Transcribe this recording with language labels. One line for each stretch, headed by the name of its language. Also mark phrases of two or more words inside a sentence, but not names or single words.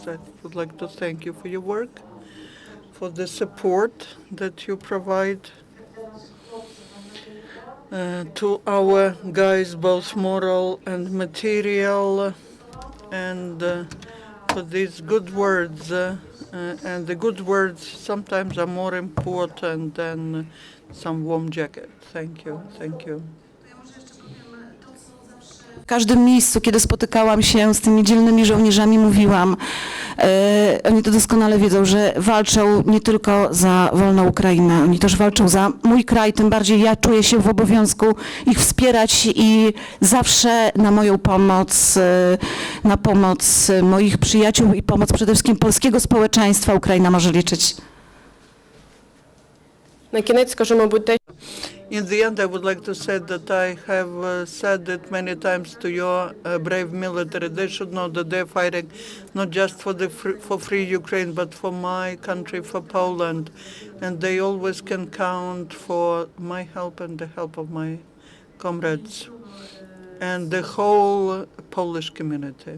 English: I would like to thank you for your work, for the support that you provide to our guys, both moral and material, and for these good words. And the good words sometimes are more important than some warm jacket. Thank you. Thank you.
Polish: W każdym miejscu, kiedy spotykałam się z tymi dzielnymi żołnierzami, mówiłam, oni to doskonale wiedzą, że walczą nie tylko za wolną Ukrainę, oni też walczą za mój kraj, tym bardziej ja czuję się w obowiązku ich wspierać i zawsze na moją pomoc, na pomoc moich przyjaciół i pomoc przede wszystkim polskiego społeczeństwa Ukraina może liczyć.
Ukrainian: На кінець скажу, мабуть, те,
English: In the end, I would like to say that I have said it many times to your brave military. They should know that they're fighting not just for free Ukraine, but for my country, for Poland, and they always can count for my help and the help of my comrades and the whole Polish community.